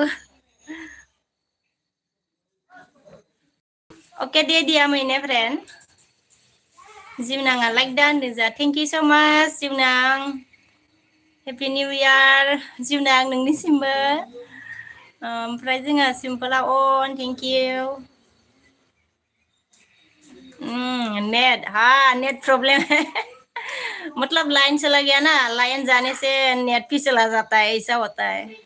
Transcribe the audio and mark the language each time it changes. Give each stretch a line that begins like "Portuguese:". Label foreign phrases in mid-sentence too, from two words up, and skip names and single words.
Hindi: ओके दे दिया मैंने
Bodo: फ्रेंड जिवनाङा लाइक दा होनदों जा
English: thank you so much
Bodo: जिवनां
English: happy new year
Bodo: जिवनां नोंनिसिमबो ओमफ्राय जोंहा सिम्पोला अन
English: thank you
Hindi: नेट हाँ
English: net problem
Hindi: है मतलब लाइन चला गया ना लाइन जाने से नेट भी चला जाता है ऐसा होता है